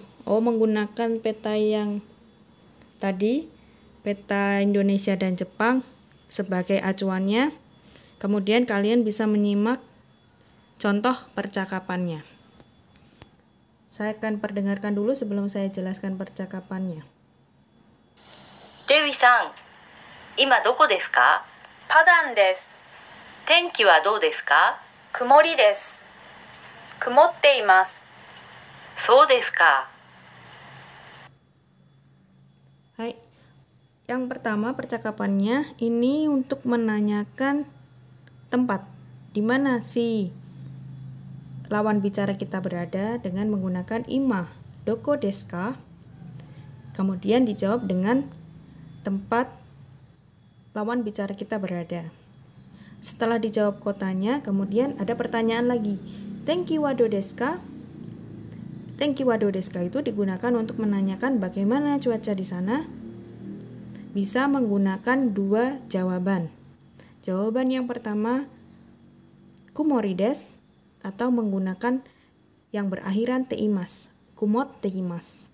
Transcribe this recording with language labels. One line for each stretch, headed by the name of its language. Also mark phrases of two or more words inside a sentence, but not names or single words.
Indonesian: Menggunakan peta yang tadi, peta Indonesia dan Jepang sebagai acuannya. Kemudian kalian bisa menyimak contoh percakapannya. Saya akan perdengarkan dulu sebelum saya jelaskan percakapannya.
Japanese: Dewi さん、今どこですか？パダンです。天気はどうですか？曇りです。曇っています。そうですか。
Indonesian: Hai, yang pertama percakapannya ini untuk menanyakan tempat di mana si lawan bicara kita berada dengan menggunakan
Japanese: 今、どこですか?
Indonesian: Kemudian dijawab dengan tempat lawan bicara kita berada. Setelah dijawab kotanya, kemudian ada pertanyaan lagi.
Japanese: 天気はどうですか? 天気はどうですか
Indonesian: itu digunakan untuk menanyakan bagaimana cuaca di sana. Bisa menggunakan dua jawaban. Jawaban yang pertama
Japanese: 曇りです
Indonesian: atau menggunakan yang berakhiran teimas,
Japanese: 曇っています.